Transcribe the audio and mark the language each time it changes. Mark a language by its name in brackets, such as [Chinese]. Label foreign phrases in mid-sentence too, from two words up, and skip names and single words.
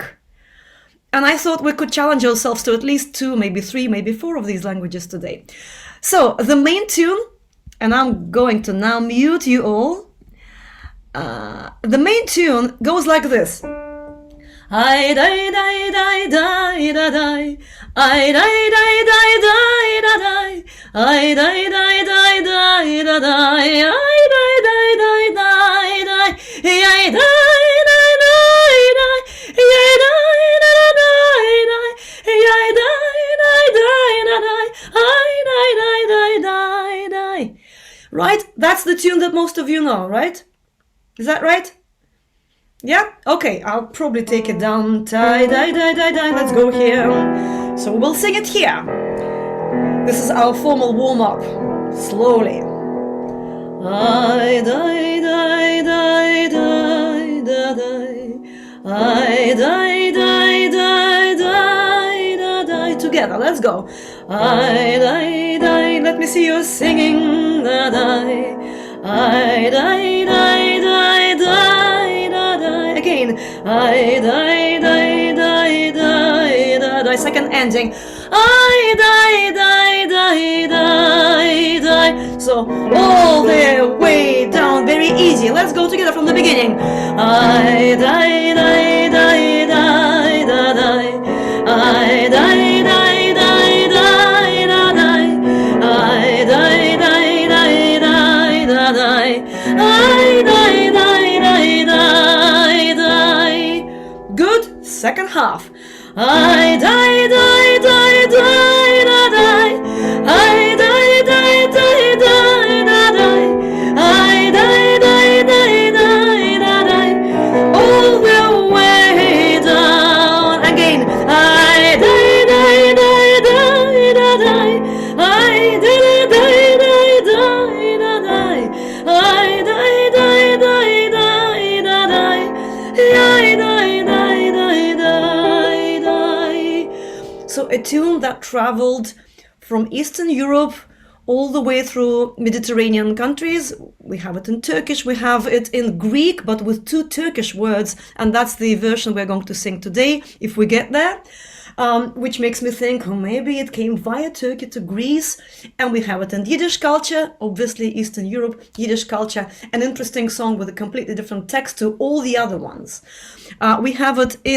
[English] And I thought we could challenge ourselves to at least 2, maybe 3, maybe 4 of these languages today. So the main tune, and I'm going to now mute you all. The main tune goes like this. I die die die die da die. I die die die die da die. I die die die die da die. I die die die die die. I die die die die. I die da die die. I die die die da die. I die die die die. Right? That's the tune that most of you know, right? Is that right? Yeah? Okay, I'll probably take it down. Die, die, die, die, die. Let's go here. So we'll sing it here. This is our formal warm-up. Slowly. I die, die, die, die, die, die. I die, die, die, die, die, die. Together, let's go. I die, die. Let me see you singing. Die, die. I die, die, die, die, die. Again. I die, die, die, die, die, die. Second ending. I die, die, die, die, die. So all the way down, very easy. Let's go together from the beginning. I die, die, die, die, die, die. I die, die, die, die, die, die. I die, die, die, die, die, die. I die, die, die, die, die. Good. Second half. I die, die, die, die, die, die. I die, die, die, die, die. I die, die, die, die, die. All the way down. Again. I die, die, die, die, die. I die, die, die, die, die. I die, die, die, die, die. I die, die, die, die, die. So a tune that traveled from Eastern Europe all the way through Mediterranean countries. We have it in Turkish, we have it in Greek, but with 2 Turkish words, and that's the version we're going to sing today, if we get there. Which makes me think, oh, maybe it came via Turkey to Greece, and we have it in Yiddish culture, obviously Eastern Europe, Yiddish culture, an interesting song with a completely different text to all the other ones.